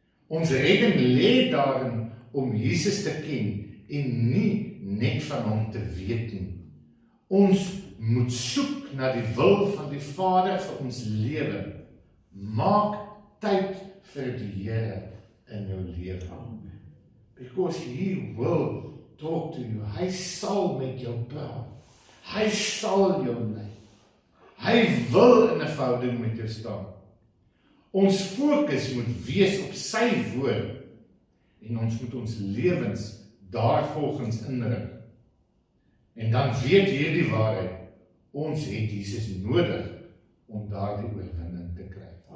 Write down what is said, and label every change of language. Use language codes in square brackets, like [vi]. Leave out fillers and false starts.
[af] Ons redding lê daarin om Jesus te ken en nie net van hom te weet nie. Ons moet soek na die wil van die Vader vir ons lewe. Maak tyd vir die Here in jou lewe. [en] Because he will talk to you. [af] Hy sal met jou praat. Hy sal jou lei. Hy wil in 'n verhouding met jou staan. Ons fokus moet wees op sy woord en ons moet ons lewens daarvolgens inrig. En dan weet hierdie waarheid, ons het Jesus nodig om daardie oorwinning te kry.